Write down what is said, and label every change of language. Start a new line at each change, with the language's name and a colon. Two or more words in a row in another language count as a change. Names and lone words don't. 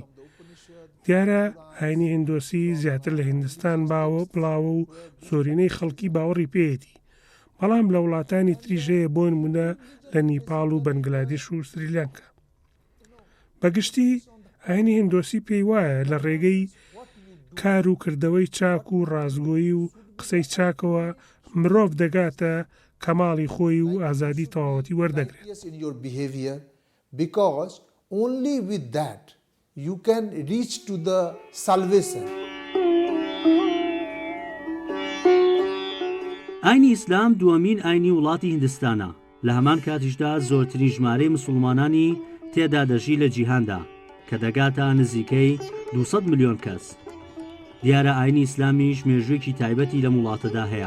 Central Kurdish: دیارە ئاینی هیندۆسی زیاتر لە هیندستان بڵاوە و زۆرینەی خەڵکی باوەڕی پێیەتی، بەڵام لە وڵاتانی تریژەیە بۆ نمونە لە نیپاڵ و بەنگلادێش و سریلانکا. بەگشتی ئاینی هیندۆسی پێی وایە لە ڕێگەی کار و کردەوەی چاک و ڕازگۆیی و قسەی چاکەوە مرۆڤ دەگاتە کەماڵی خۆی و ئازادی تەواوەتی وەردەگرێت.
English: Because only with that you can reach to the salvation.
Central Kurdish: ئاینی ئیسلام دووەمین ئاینی وڵاتی هیندستانە. لە هەمان کاتیشدا زۆرترین ژمارەی مسلمانانی تێدا دەژی لە جیهاندا کە دەگاتە نزیکەی 200 ملیۆن کەس. دیارە ئاینی ئیسلامیش مێژوویەکی تایبەتی لە وڵاتەدا هەیە.